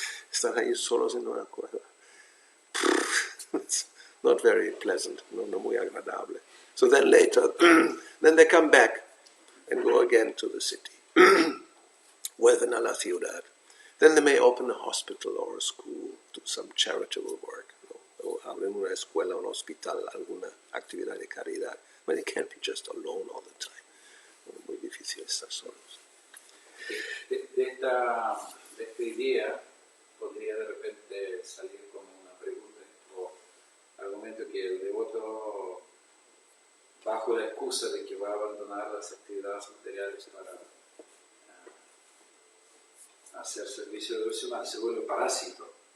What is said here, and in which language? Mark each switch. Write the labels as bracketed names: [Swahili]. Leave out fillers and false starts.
[Spanish] Están ahí solos en una cueva. [English] It's not very pleasant, [Spanish] no muy agradable. [English] So then later, then they come back and go again to the city. [Spanish] Vuelven a la ciudad. [English] Then they may open a hospital or a school, do some charitable work. [Spanish] O abren una escuela, un hospital, alguna actividad de caridad. [English] But they can't be just alone all the time. [Spanish] Muy difícil estar solos. De esta idea podría de repente salir como una pregunta o argumento que el devoto, bajo la excusa de que va a abandonar las actividades materiales para hacer servicio devocional, se vuelve parásito.